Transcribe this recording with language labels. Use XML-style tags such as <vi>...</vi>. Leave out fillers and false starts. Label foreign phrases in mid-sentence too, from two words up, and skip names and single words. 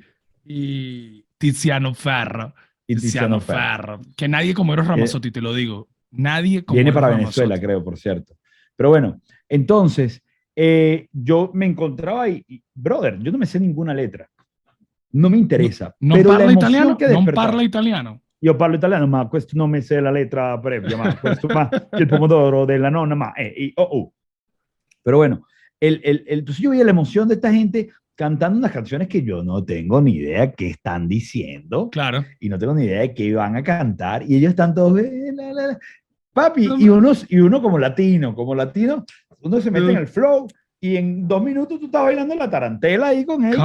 <es>y Tiziano Ferro. Y Tiziano Tiziano Ferro. Ferro. Que nadie como Eros Ramazzotti, te lo digo. Nadie como Viene Eros para Ramazzotti. Venezuela, creo, por cierto. Pero bueno, entonces, yo me encontraba ahí, y, brother, yo no me sé ninguna letra. No me interesa. No pero la</es> <it>parla</it> <es>emoción</es> <it>italiano.</it> <es>que No despertaba.</es> <it>parla italiano. Io parlo italiano, ma questo non mi sé</it> <es>la letra previa,</es> <it>ma questo ma il pomodoro della nonna,</it> <es>ma Pero bueno, entonces yo veía la emoción de esta gente cantando unas canciones que yo no tengo ni idea qué están diciendo Claro. y no tengo ni idea de qué van a cantar y ellos están todos papi y uno como latino, uno se mete en el flow y en 2 minutos tú estás bailando la tarantela ahí con ellos.</es>